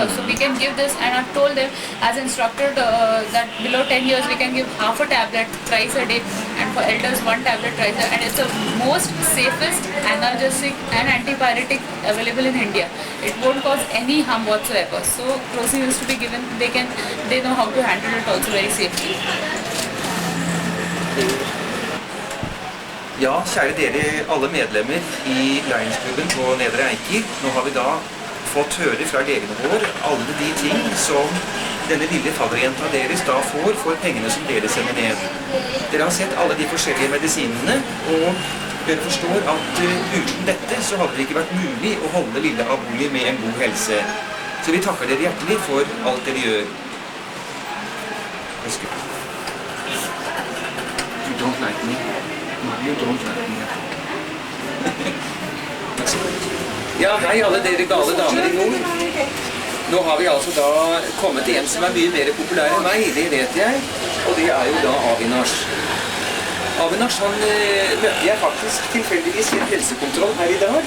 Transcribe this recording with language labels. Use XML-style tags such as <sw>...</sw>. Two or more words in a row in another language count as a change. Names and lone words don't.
<en>So we can give this, and I've told them as instructed that below 10 years we can give half a tablet thrice a day, and for elders 1 tablet thrice a day. And it's the most safest analgesic and antibiotic available in India. It won't cause any harm whatsoever. So Crocin used to be given. They know how to handle it also very safely.</en> <no>Ja, kjære dere alle medlemmer i Lionsklubben på Nedre Eiker. Nå har vi da fått høre fra legene våre alle de ting som denne lille fadderjenta deres da får for pengene som dere sender ned. Dere har sett alle de forskjellige medisinene, og dere forstår at uten dette så hadde det ikke vært mulig å holde lille Aboli med en god helse. Så vi takker dere hjertelig for alt dere gjør.</no> <en>You don't like me. You don't like me.</en> <no>Ja, hei alle dere gale damer i nord. Nå har vi altså da kommet til en som er mye mer populær enn meg, det vet jeg. Og det er jo da Avinash. Avinash, han møtte jeg faktisk tilfeldigvis i en helsekontroll her i dag.</no>